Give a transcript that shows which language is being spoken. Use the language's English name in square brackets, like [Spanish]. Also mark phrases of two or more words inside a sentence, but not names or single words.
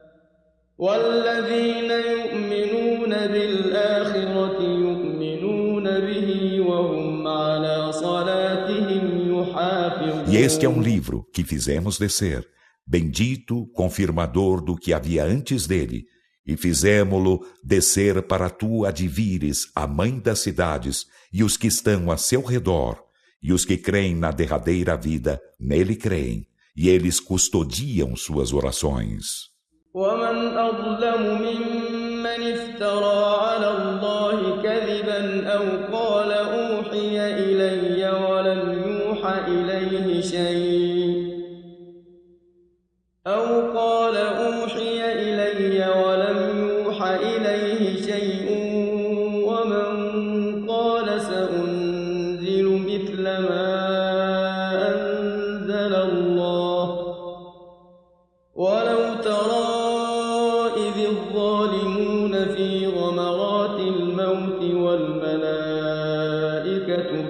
[Arabic] والذين يؤمنون بالآخرة يؤمنون وهم على صلاتهم يحافظون. [Portuguese] E este é um livro que fizemos descer, bendito, confirmador do que havia antes dele, e fizemo-lo descer para tu advires a mãe das cidades e os que estão a seu redor, e os que creem na derradeira vida, nele creem, e eles custodiam suas orações. [Arabic] ومن أظلم ممن افترى على الله كذبا أو قال أوحي إلي ولم يوحى إليه شيء ومن قال سأنزل مثل ما أنزل الله ولو ترى إذ الظالمون في غمرات الموت والملائكة